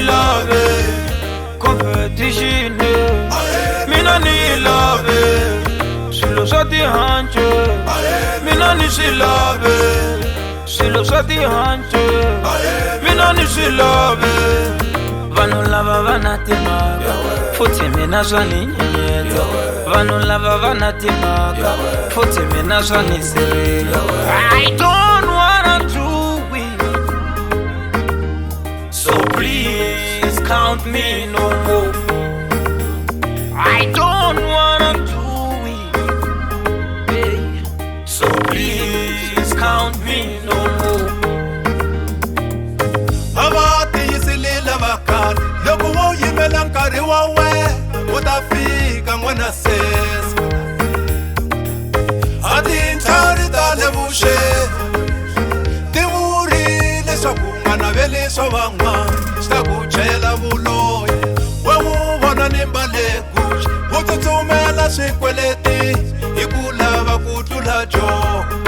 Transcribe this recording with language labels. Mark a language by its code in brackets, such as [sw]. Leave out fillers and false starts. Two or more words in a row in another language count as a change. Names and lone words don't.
[ts] lave competition mina ni yi lave swilo swa tihanci mina ni swi lave swilo swa tihanci mina ni swi lave vanhu lava va na timhaka futhi mina swa ni nyenyeta vanhu lava va na timhaka futhi mina swa ni sirhela [en] I don't wanna do it so please count me no more I don't wanna do it hey. So please count me no more [ts] loko wo yimela nkarhi wa wena u ta fika n'wana sesa a tintlhari ta le vuxeni ti vurile leswaku n'wana ve leswa van'wana swi ta ku chela vuloyi we n'wu vona ni mbalekuxi u tsutsumela swikweleti hi ku lava ku tlula joho